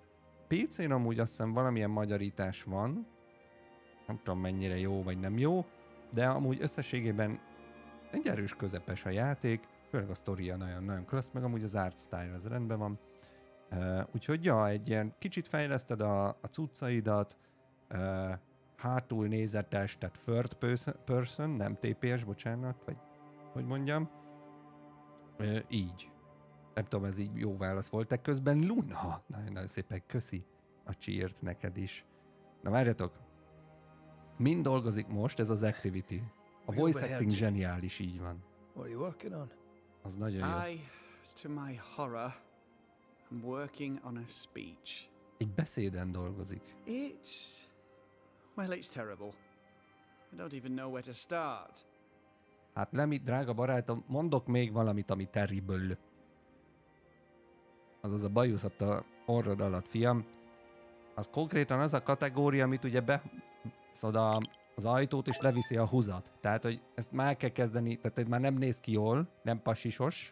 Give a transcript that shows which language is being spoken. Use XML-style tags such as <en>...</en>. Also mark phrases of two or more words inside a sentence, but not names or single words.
<hu>PC-n amúgy azt hiszem valamilyen magyarítás van, nem tudom mennyire jó vagy nem jó, de amúgy összességében egy erős közepes a játék, főleg a sztoria nagyon-nagyon klassz, meg amúgy az</hu> <en>art style</en> <hu>az rendben van. Úgyhogy ja, egy ilyen kicsit fejleszted a cuccaidat, hátul nézetes, tehát</hu> <en>third person,</en> <hu>nem TPS, bocsánat, vagy hogy mondjam. Így. Nem tudom, ez így jó válasz volt. De közben Luna, nagyon szépen köszi a cheert neked is. Na várjatok, mind dolgozik most ez az activity? A</hu> <en>voice acting</en> <hu>zseniális, így van.</hu> <en>What are you working on?</en> <hu>Az nagyon jó.</hu> <en>I, to my horror, am working on a speech.</en> <hu>Egy beszéden dolgozik.</hu> <en>Well, it's terrible. I don't even know where to start.</en> <hu>Hát Lemmy, drága barátom, mondok még valamit, ami terrible. Azaz a bajusz ott a orrod alatt, fiam. Az konkrétan az a kategória, amit ugye beszod az ajtót és leviszi a húzat. Tehát, hogy ezt már kell kezdeni, tehát hogy már nem néz ki jól, nem pasisos.</hu>